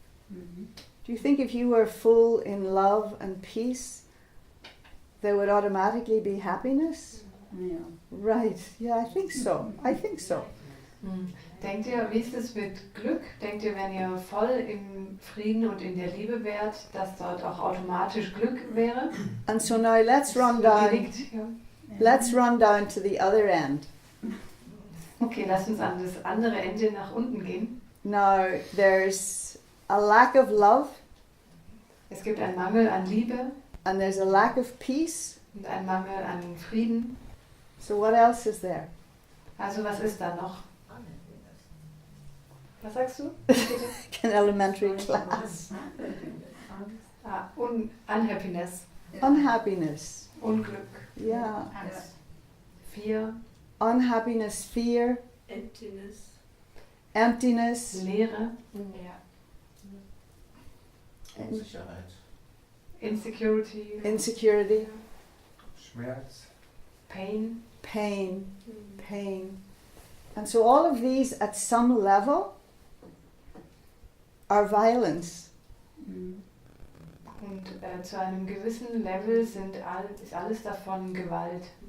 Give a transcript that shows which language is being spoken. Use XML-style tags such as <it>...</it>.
<en>Do you think if you were full in love and peace, there would automatically be happiness?</en> <de>Ja.</de> <en>Right, yeah, I think so. I think so.</en> <de>Denkt ihr, wie ist es mit Glück? Denkt ihr, wenn ihr voll im Frieden und in der Liebe wärt, dass dort auch automatisch Glück wäre?</de> <en>And so now let's run</en> <de>Genickt, ja.</de> <en>Let's run down to the other end.</en> <de>Okay, lass uns an das andere Ende nach unten gehen.</de> <en>Now there's a lack of love</en> <de>Es gibt einen Mangel an Liebe</de> <en>and there's a lack of peace.</en> <de>und einen Mangel an Frieden.</de> <en>So what else is there?</en> <de>Also was ist da noch? Was sagst du?</de> <en>In elementary class. Unhappiness, Unhappiness.</en> <de>Unglück,</de> <en>Yeah.</en> <de>Angst.</de> <en>Fear, Unhappiness, fear, Emptiness. emptiness,</en> <de>Leere, Ja. Unsicherheit,</de> <en>Insecurity, insecurity,</en> <de>Schmerz,</de> <en>Pain. pain, pain. And so all of these at some level are violence.</en> <de>Und zu einem gewissen Level ist alles davon Gewalt.</de>